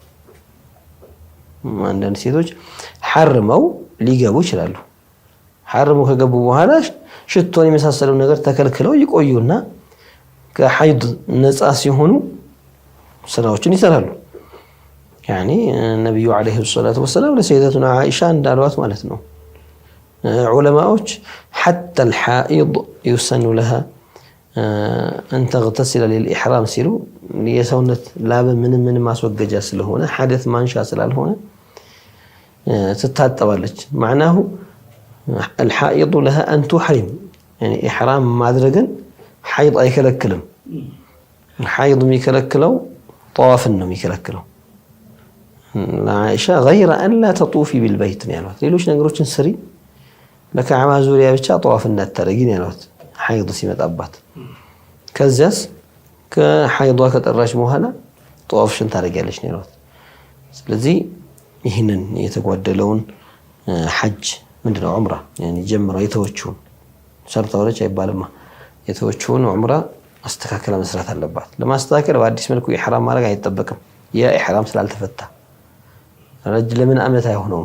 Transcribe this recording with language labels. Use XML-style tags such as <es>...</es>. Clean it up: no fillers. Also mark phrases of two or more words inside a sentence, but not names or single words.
<am>አንዳንድ ሴቶች ሐርመው ሊገቡ ይችላሉ። ሐርመው ከገቡ በኋላ ሽቶን የመሳሰለው ነገር ተከልክለው ይቆዩና ከሐይድ ነፃ ሲሆኑ ስራዎችን ይሰራሉ። ያኒ ነብዩ</am> <ar>عليه الصلاة والسلام</ar> <am>ለሰይደቱና አይሻ እንዳሏት ማለት ነው። ዑለማዎች</am> <ar>حتى الحائض يسن لها أن تغتسل للإحرام</ar> <am>ሲሉ የሰውነት ላብ ምን ማስወገጃ ስለሆነ ሐደስ ማንሻ ስላልሆነ ትታጠባለች።</am> <ar>معناه الحائض لها أن تحرم يعني إحرام</ar> <am>ማድረግን ሐይድ አይከለክልም። ሐይድ የሚከለክለው ጠዋፍን ነው የሚከለክለው። ለአይሻ غير</am> <ar>أن لا تطوفي بالبيت</ar> <am>ነው ያሏት። ሌሎች ነገሮችን ስሪ በካዕባ ዙሪያ ብቻ ጠዋፍ እንዳታረጊ ነው ያሏት ሐይድ ሲመጣባት። ከዚያስ ከሐይዷ ከጠራች በኋላ ጠዋፍሽን ታረጊያለሽ ነው ያሏት። ስለዚህ ይህንን የተጓደለውን ሐጅ ምንድነው ዑምራ ያኒ ጀምራ የተወችውን ሰርታውለች አይባልማ። የተወችውን ዑምራ አስተካክላ መስራት አለባት። ለማስተካከል በአዲስ መልኩ ኢህራም ማድረግ አይጠበቅም። ያ ኢህራም ስላልተፈታ ለምን ዓመት አይሆነውም?</am>